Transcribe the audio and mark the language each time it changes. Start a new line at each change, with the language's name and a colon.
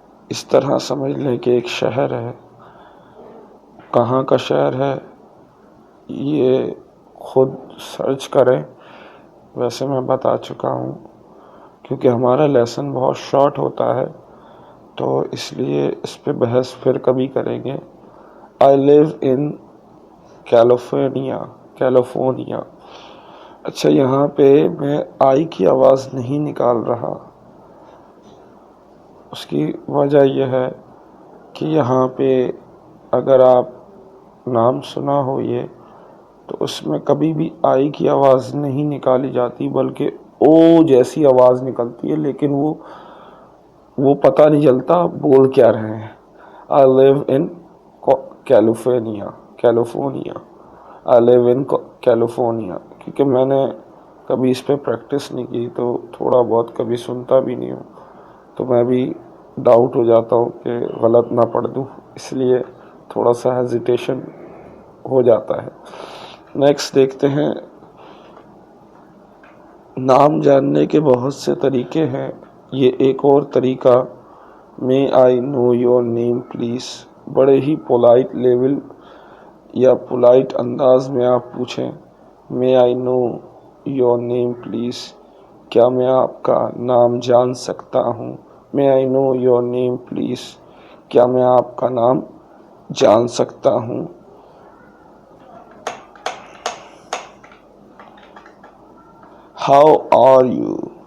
Urdu: اس طرح سمجھ لیں کہ ایک شہر ہے. کہاں کا شہر ہے یہ خود سرچ کریں. ویسے میں بتا چکا ہوں، کیونکہ ہمارا لیسن بہت شارٹ ہوتا ہے تو اس لیے اس پہ بحث پھر کبھی کریں گے.
English: I live in California.
Urdu: اچھا یہاں پہ میں آئی کی آواز نہیں نکال رہا. اس کی وجہ یہ ہے کہ یہاں پہ اگر آپ نام سنا ہو یہ تو اس میں کبھی بھی آئی کی آواز نہیں نکالی جاتی بلکہ او جیسی آواز نکلتی ہے، لیکن وہ پتہ نہیں چلتا بول کیا رہے ہیں.
English: I live in California. I live in California.
Urdu: کیونکہ میں نے کبھی اس پہ پریکٹس نہیں کی تو تھوڑا بہت کبھی سنتا بھی نہیں ہوں، تو میں بھی ڈاؤٹ ہو جاتا ہوں کہ غلط نہ پڑھ دوں، اس لیے تھوڑا سا ہیزیٹیشن ہو جاتا ہے. نیکسٹ دیکھتے ہیں. نام جاننے کے بہت سے طریقے ہیں. یہ ایک اور طریقہ
English: May I know your name please.
Urdu: بڑے ہی پولائٹ لیول یا پولائٹ انداز میں آپ پوچھیں
English: May I know your name please.
Urdu: کیا میں آپ کا نام جان سکتا ہوں؟
English: May I know your name please.
Urdu: کیا میں آپ کا نام جان سکتا ہوں؟
English: How are you?